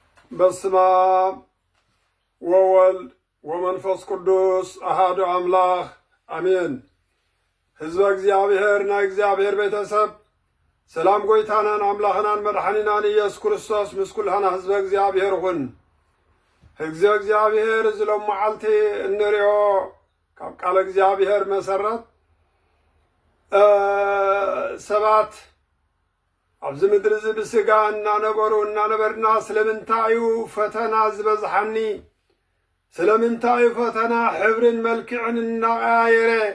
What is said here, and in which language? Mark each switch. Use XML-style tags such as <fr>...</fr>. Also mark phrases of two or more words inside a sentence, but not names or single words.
<gez>በስመ አብ ወወልድ ወመንፈስ ቅዱስ አሐዱ አምላክ አሜን።</gez> <ti>ህዝበ እግዚአብሔርና እግዚአብሔር ቤተሰብ ሰላም ጎይታናን አምላኽናን መድኃኒናን ኢየሱስ ክርስቶስ ምስ ኩልሃና ህዝበ እግዚአብሔር ሁን። ህዝበ እግዚአብሔር ዝሎም መዓልቲ እንሪኦ ካብ ቃለ እግዚአብሔር መሰረት ሰባት ኣብዚ ምድሪ እዚ ብስጋ እናነበሩ እናነበርና ስለምንታዩ ፈተና ዝበዝሓኒ ስለምንታዩ ፈተና ሕብርን መልክዕን እናቀያየረ</ti>